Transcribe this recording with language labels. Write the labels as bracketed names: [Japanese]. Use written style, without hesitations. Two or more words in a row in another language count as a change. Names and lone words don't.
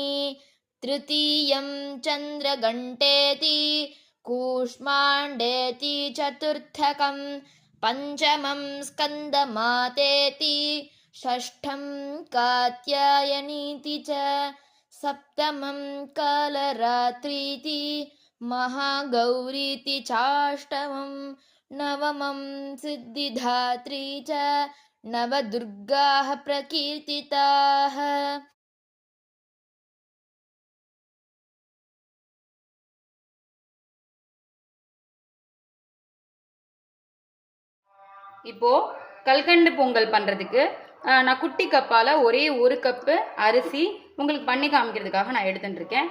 [Sanskrit] तृतीयं चन्द्रघण्टेति कूष्माण्डेति चतुर्थकं पञ्चमं स्कन्दमातेति षष्ठं कात्यायनीति च सप्तमं कालरात्रीति महागौरीति चाष्टमं नवमं सिद्धिदात्री च नवदुर्गाः प्रकीर्तिताः। [Tamil] இப்போ கல்கண்டு பொங்கல் பண்ணுறதுக்கு நான் குட்டி கப்பால் ஒரே ஒரு கப்பு அரிசி உங்களுக்கு பண்ணி காமிக்கிறதுக்காக நான் எடுத்துகிட்டு இருக்கேன்.